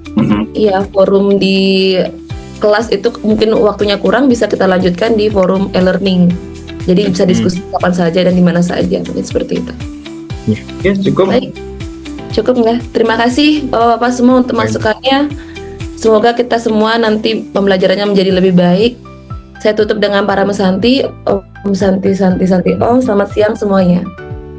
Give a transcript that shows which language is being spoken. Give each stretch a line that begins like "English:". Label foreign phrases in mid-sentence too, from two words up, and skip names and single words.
Indonesian: Iya, forum di kelas itu mungkin waktunya kurang, bisa kita lanjutkan di forum e-learning. Jadi bisa diskusi kapan saja dan di mana saja, mungkin seperti itu. Ya cukup. Baik, cukup nggak? Terima kasih Bapak-Bapak semua untuk masukannya. Semoga kita semua nanti pembelajarannya menjadi lebih baik. Saya tutup dengan para mesanti.
Sanskrit: Om Santi Santi Santi Om.
Indonesian: Selamat siang semuanya.